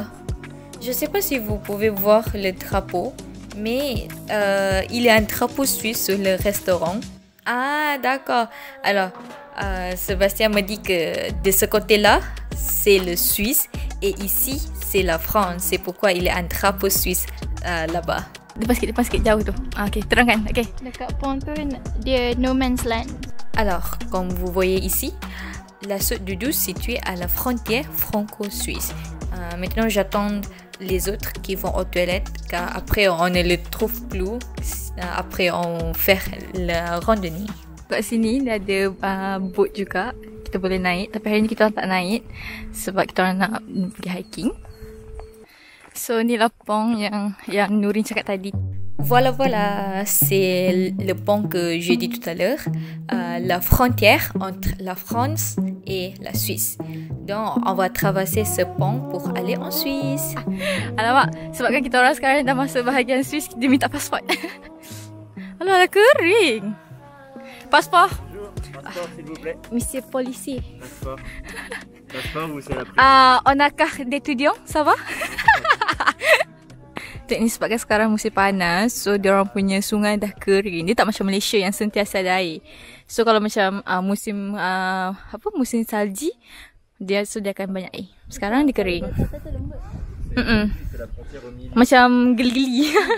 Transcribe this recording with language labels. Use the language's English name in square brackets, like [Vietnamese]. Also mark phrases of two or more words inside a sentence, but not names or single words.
[French] Je sais pas si vous pouvez voir le drapeau, mais il y a un drapeau suisse sur le restaurant. Ah, d'accord. Alors, Sébastien me dit que de ce côté-là, c'est le Suisse et ici, c'est la France. C'est pourquoi il y a un drapeau suisse là-bas. [Malay] Depan sikit jauh tu. Okay, terangkan. Okay. Dekat pont tu dia [English] no man's land. [French] Alors, comme vous voyez ici, la Saute du Doux située à la frontière franco-suisse. Maintenant, j'attends les autres qui vont aux toilettes car après on ne les trouve plus. Après, on fait la randonnée. [Malay] Kat sini dia ada boat juga. Kita boleh naik. Tapi hari ni kita tak naik sebab kita orang nak pergi hiking. So, ni lah pont yang Nourin cakap tadi. [French] Voilà, c'est le pont que j'ai dit tout à l'heure. La frontière entre la France et la Suisse. Donc, on va traverser ce pont pour aller en Suisse. [Malay] Alamak, sebabkan kita orang sekarang dah masuk bahagian Suisse, dia minta pasport. Alah, dah kering. [French] Passeport. Passeport, s'il vous plaît. Monsieur policier. Passeport. Passeport ou c'est la prise? On a carte d'étudiant, ça va? [Malay] Ni sebabkan sekarang musim panas, so diorang punya sungai dah kering. Dia tak macam Malaysia yang sentiasa ada air. So kalau macam musim musim salji, dia akan banyak air. Sekarang dia kering. Macam geli-geli.